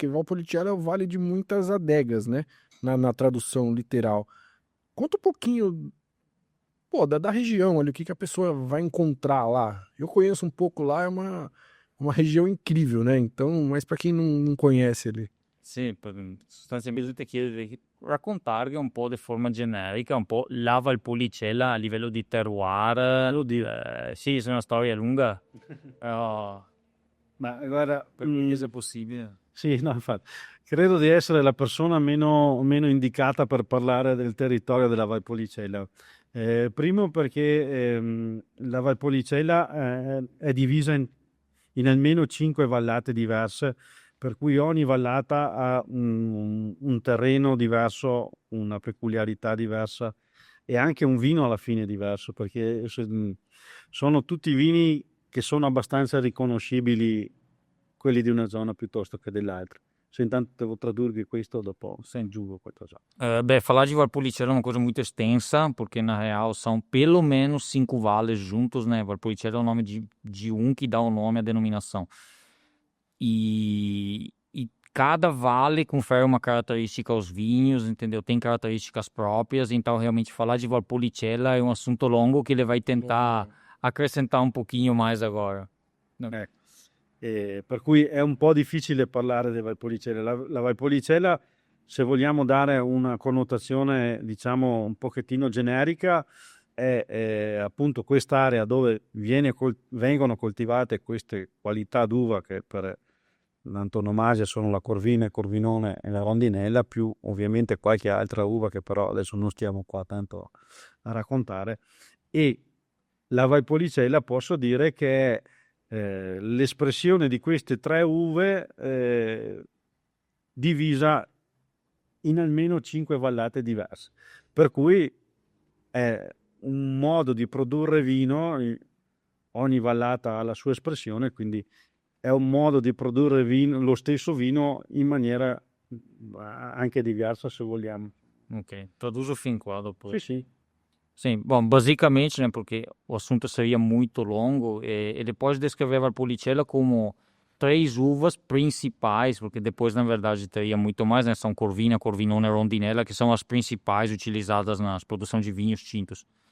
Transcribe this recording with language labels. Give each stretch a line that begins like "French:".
Portuguese: Porque Valpolicella é o vale de muitas adegas, né? Na tradução literal. Conta um pouquinho, pô, da região, olha, o que a pessoa vai encontrar lá. Eu conheço um pouco lá, é uma região incrível, né? Então, mas para quem não conhece ali.
Italian: Sì, sostanzialmente ti chiedo di raccontare un po' di forma generica, un po' la Valpolicella a livello di terroir. Sì, è una storia lunga, però Ma guarda, per cui se è possibile. sì, no, infatti, credo di essere la persona meno indicata per parlare del territorio della Valpolicella. Primo perché la Valpolicella è divisa in almeno 5 vallate diverse, per cui ogni vallata ha un terreno diverso, una peculiarità diversa e anche un vino alla fine diverso, perché sono tutti vini che sono abbastanza riconoscibili, quelli di una zona piuttosto che dell'altra. Se intanto devo tradurre questo, dopo se aggiungo qualcosa.
Portuguese: Falar de Valpolicella é uma coisa muito extensa, porque na real são pelo menos 5 vales juntos, né? Valpolicella é o nome de um que dá o nome à denominação. E cada vale confere uma característica aos vinhos, entendeu? Tem características próprias, então realmente falar de Valpolicella é um assunto longo que ele vai tentar acrescentar um pouquinho mais agora.
Italian: Ecco. Per cui è un po' difficile parlare di Valpolicella. La Valpolicella, se vogliamo dare una connotazione, diciamo, un pochettino generica, è appunto quest'area dove vengono coltivate queste qualità d'uva che per l'antonomasia sono la Corvina, il Corvinone e la Rondinella, più ovviamente qualche altra uva che però adesso non stiamo qua tanto a raccontare. E la Valpolicella posso dire che è l'espressione di queste 3 uve divisa in almeno 5 vallate diverse, per cui è un modo di produrre vino, ogni vallata ha la sua espressione, quindi è un modo di produrre vino, lo stesso vino in maniera anche diversa, se vogliamo.
Portuguese: Ok, traduzo
Italian: fin qua dopo. Sì.
Portuguese: Sim, bom, basicamente, né, porque o assunto seria muito longo, ele pode descrever a Valpolicella como 3 uvas principais, porque depois, na verdade, teria muito mais, né, são Corvina, Corvinone e Rondinella, que são as principais utilizadas na produção de vinhos tintos.